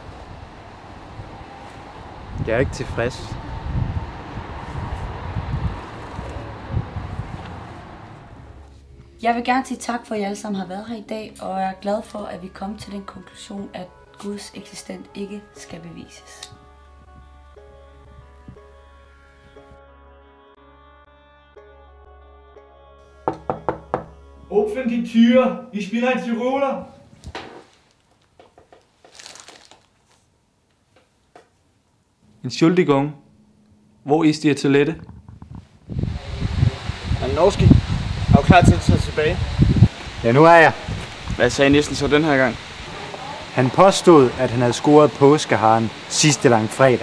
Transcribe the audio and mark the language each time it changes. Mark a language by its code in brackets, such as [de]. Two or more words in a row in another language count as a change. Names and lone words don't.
[da] Jeg er ikke tilfreds. Jeg vil gerne sige tak for, at I alle sammen har været her i dag, og jeg er glad for, at vi kom til den konklusion, at Guds eksistens ikke skal bevises. [de] Öffnen die Tür, ich bin ein Tiroler. Entschuldigung, hvor ist Ihr Toilette? [da] Malinowski, er du klar til at tage tilbage? Ja, nu er jeg. Hvad sagde Nielsen så den her gang? Han påstod, at han havde scoret påskeharen sidste lang fredag.